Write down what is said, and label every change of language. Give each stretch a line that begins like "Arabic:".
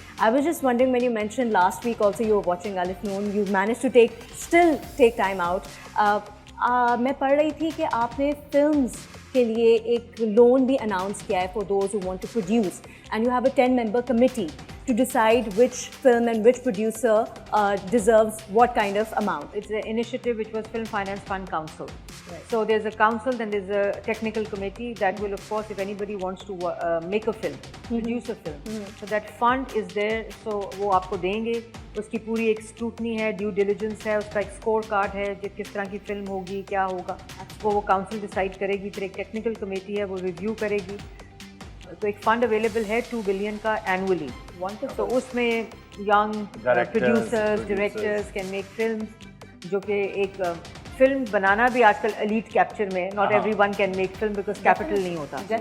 English: I was just wondering when you mention last week also you are watching Alif Noon, you manage to still take time out.
Urdu: میں پڑھ رہی تھی کہ آپ نے فلمز کے لیے ایک لون بھی اناؤنس کیا ہے
English: For those who want to produce, and you have a 10-member committee to decide which film and which producer deserves what kind of amount. It's an initiative which was Film Finance Fund Council. Right. So there's a council, then there's a technical committee that will, of course, if anybody wants to make a film, produce a film. So that fund is there.
Urdu: So وہ آپ کو دیں گے, اس کی پوری ایک scrutiny ہے, due diligence ہے, اس کا ایک اسکور کارڈ ہے کہ کس طرح کی فلم ہوگی, کیا ہوگا, وہ کاؤنسل ڈیسائڈ کرے گی. پھر ایک ٹیکنیکل کمیٹی ہے, وہ ریویو کرے گی. تو ایک فنڈ اویلیبل ہے 2 بلین کا اینولی. تو اس میں
English: young producers, directors can make films,
Urdu: جو کہ ایک فلم بنانا بھی آج کل ایلیٹ کیپچر میں,
English: not everyone can make film because
Urdu: capital نہیں ہوتا.